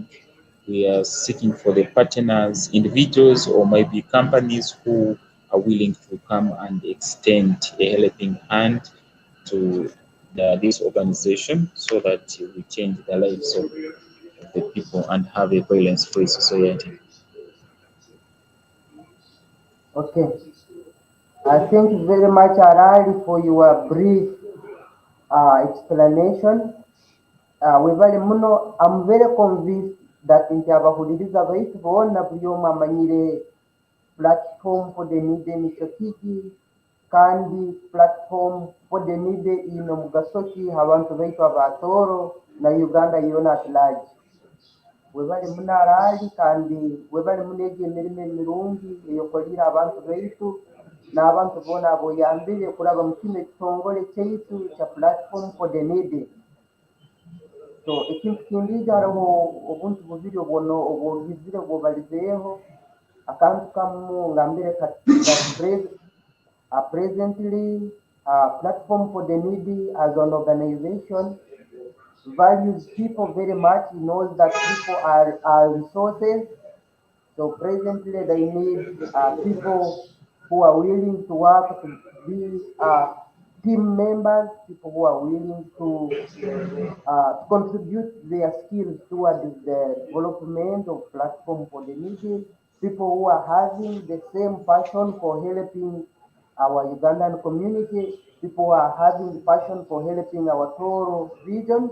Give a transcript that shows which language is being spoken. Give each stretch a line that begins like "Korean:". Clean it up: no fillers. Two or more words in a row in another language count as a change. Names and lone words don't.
English: We are seeking for the partners, individuals or maybe companies who are willing to come and extend a helping hand to this organization so that we change the lives of the people and have a violence-free society. Okay. I thank you very much, Arali, for your brief explanation.
Tooro: Webale muno,
English: I'm very convinced that
Tooro: nti abahuliriza baitu boona buli omu amanyire platform for the needy nicyo kiki kandi platform for the needy ino mugaso ki abantu baitu aba Tooro na Uganda yona
English: at large.
Tooro: Webale muno Arali kandi webale muno egi emirimo emirungi eyokolire abantu baitu n'abantu boona aboyambire kuraba mu kino ekitongole kyaitu kya platform for the needy. So ekintu kindiija hariho obuntu bubiri obwogizire bwobalizeeho akantu kamu ngambire
English: that presently platform for the needy as an organization values people very much. He knows that people are resources. So presently they need people who are willing to work to be team members, people who are willing to contribute their skills towards the development of platform for the needy, people who are having the same passion for helping our Ugandan community, people who are having the passion for helping our Tooro regions.